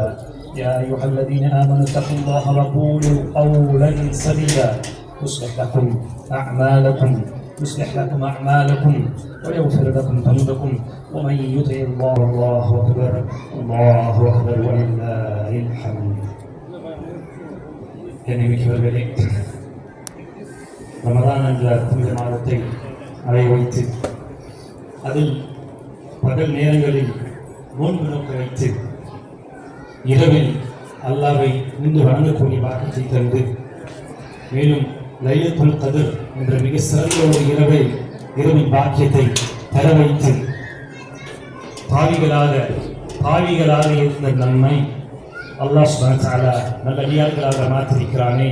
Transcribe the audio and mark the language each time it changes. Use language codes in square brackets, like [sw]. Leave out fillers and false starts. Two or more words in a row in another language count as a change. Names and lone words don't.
[ar] يا أيها الذين آمنوا اتقوا الله وقولوا قولا سديدا يصلح لكم أعمالكم ويغفر لكم ذنوبكم ومن يطع الله. الله أكبر الله أكبر ولله الحمد. [ta] கண்ணியமிக்கவர்களே, ரமதான் என்ற புனித மாதத்தை அடைய வைத்து அதில் பகல் நேரங்களில் நோன்பு நோக்க வைத்து இரவில் அல்லாஹ்வை நின்று வணங்கக்கூடிய பாக்கியத்தை தந்து மேலும் [ar] ليلة القدر [ta] என்ற மிக சிறந்த ஒரு இரவின் பாக்கியத்தை தர வைத்து பாவிகளாக இருந்த நம்மை அல்லாஹ் [ar] سبحانه وتعالى [ta] நல்லடியார்களாக மாற்றிருக்கிறானே.